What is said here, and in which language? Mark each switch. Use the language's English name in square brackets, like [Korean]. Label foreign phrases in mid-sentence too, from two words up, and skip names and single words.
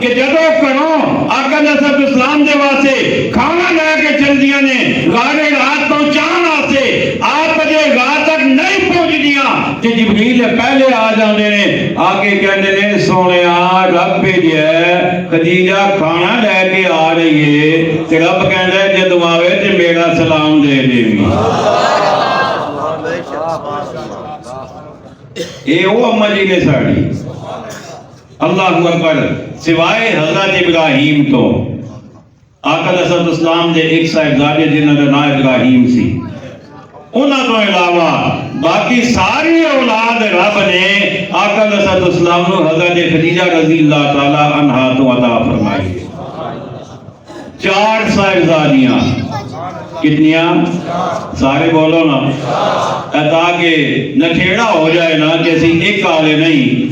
[Punjabi] کہ جدو کرو آقا علیہ السلام دے واسطے کھانا لے کے چل دیا نے غار رات پہنچان آتے، آپ جے غار تک نہیں پہنچ دیا کہ جبریل پہلے آ جاندے نے، آگے کہندے نے سونے رب بھیجیا خدیجہ کھانا لے کے آ رہی ہے، تے رب کہندا ہے جدوں آوے تے میرا سلام دے دیوی۔ اے او اما جی نے ساڑی، [Arabic] اللہ اکبر۔ [Punjabi] سوائے حضرت ابراہیم تو آقا علیہ السلام دے ایک صاحبزادے جنہاں دا نام ابراہیم سی، انہاں تو علاوہ باقی ساری اولاد رب نے آقا علیہ السلام نو حضرت خدیجہ [Arabic] رضی اللہ تعالی عنہا [Punjabi] تو عطا فرمائی۔ 4 صاحبزادیاں، کتنیاں؟ سارے بولو نا، تاکہ نکھیڑا ہو جائے نا کہ اسی ایک آلے نہیں،